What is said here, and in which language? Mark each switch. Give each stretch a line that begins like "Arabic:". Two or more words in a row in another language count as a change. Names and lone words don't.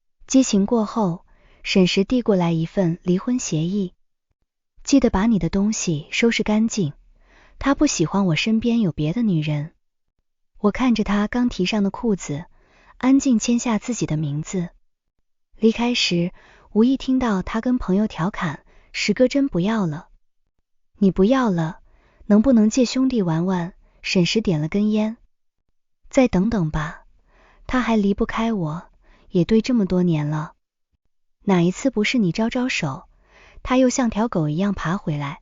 Chinese: 激情過後，沈石遞過來一份離婚協議，記得把你的東西收拾乾淨，他不喜歡我身邊有別的女人。我看着他剛提上的褲子，安靜簽下自己的名字。離開時，無意聽到他跟朋友調侃，石哥真不要了。你不要了，能不能借兄弟玩玩？沈石點了根菸。再等等吧，他還離不開我，也對这麼多年了。哪一次不是你招招手，他又像條狗一樣爬回來？